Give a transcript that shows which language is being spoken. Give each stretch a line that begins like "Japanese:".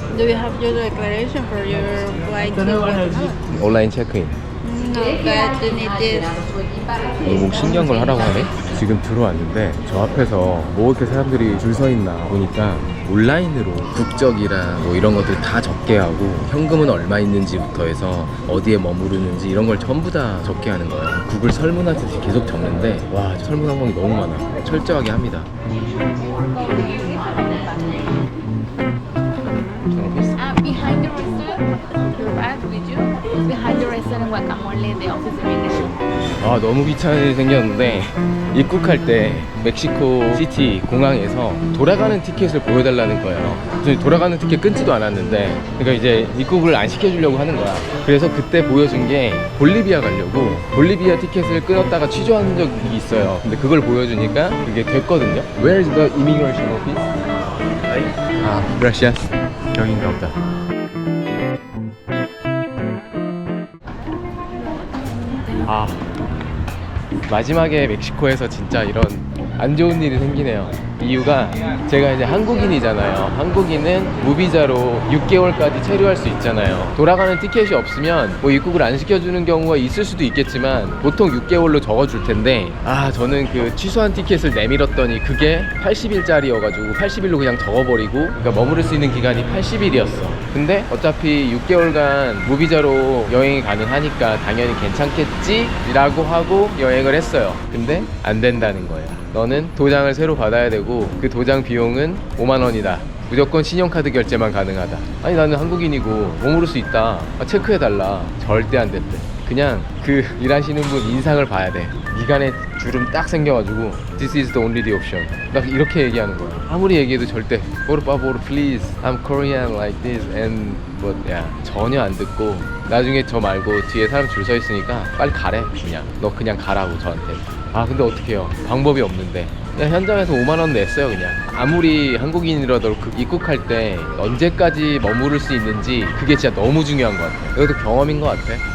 English: Do you have your declaration for your flight to Guatemala?
Korean: 온라인 체크인.
English: No, but you need this.
Korean: 뭐 신기한 걸 하라고 하네? 지금 들어왔는데 저 앞에서 뭐 이렇게 사람들이 줄 서 있나 보니까 온라인으로 국적이랑 뭐 이런 것들 다 적게 하고 현금은 얼마 있는지부터 해서 어디에 머무르는지 이런 걸 전부 다 적게 하는 거야. 구글 설문하듯이 계속 적는데 와, 설문 항목이 너무 많아. 철저하게 합니다.
English: Behind the restaurant, you're right with you. Behind the restaurant Guacamole, the office immigration.
Korean: 아, 너무 귀찮은 일이 생겼는데 입국할 때 멕시코 시티 공항에서 돌아가는 티켓을 보여달라는 거예요. 그래서 돌아가는 티켓 끊지도 않았는데 그러니까 이제 입국을 안 시켜주려고 하는 거야. 그래서 그때 보여준 게 볼리비아 가려고 볼리비아 티켓을 끊었다가 취소한 적이 있어요. 근데 그걸 보여주니까 그게 됐거든요.
English: Where is the immigration office?
Korean: 아, gracias. 여긴가 보다. 아, 마지막에 멕시코에서 진짜 이런 안 좋은 일이 생기네요. 이유가 제가 이제 한국인이잖아요. 한국인은 무비자로 6개월까지 체류할 수 있잖아요. 돌아가는 티켓이 없으면 뭐 입국을 안 시켜주는 경우가 있을 수도 있겠지만 보통 6개월로 적어줄 텐데 아, 저는 그 취소한 티켓을 내밀었더니 그게 80일짜리여가지고 80일로 그냥 적어버리고 그러니까 머무를 수 있는 기간이 80일이었어. 근데 어차피 6개월간 무비자로 여행이 가능하니까 당연히 괜찮겠지? 라고 하고 여행을 했어요. 근데 안 된다는 거예요. 너는 도장을 새로 받아야 되고 그 도장 비용은 5만 원이다. 무조건 신용카드 결제만 가능하다. 아니, 나는 한국인이고 머무를 수 있다. 아, 체크해달라. 절대 안 된대. 그냥 그 일하시는 분 인상을 봐야 돼. 미간에 주름 딱 생겨가지고
English: This is the only the option.
Korean: 막 이렇게 얘기하는 거야. 아무리 얘기해도 절대
Spanish: Por favor,
Korean: please.
English: I'm Korean like this and but yeah.
Korean: 전혀 안 듣고 나중에 저 말고 뒤에 사람 줄 서 있으니까 빨리 가래. 그냥 너 그냥 가라고 저한테. 아, 근데 어떡해요. 방법이 없는데 그냥 현장에서 5만 원 냈어요. 그냥 아무리 한국인이라도 입국할 때 언제까지 머무를 수 있는지 그게 진짜 너무 중요한 것 같아요. 이것도 경험인 것 같아.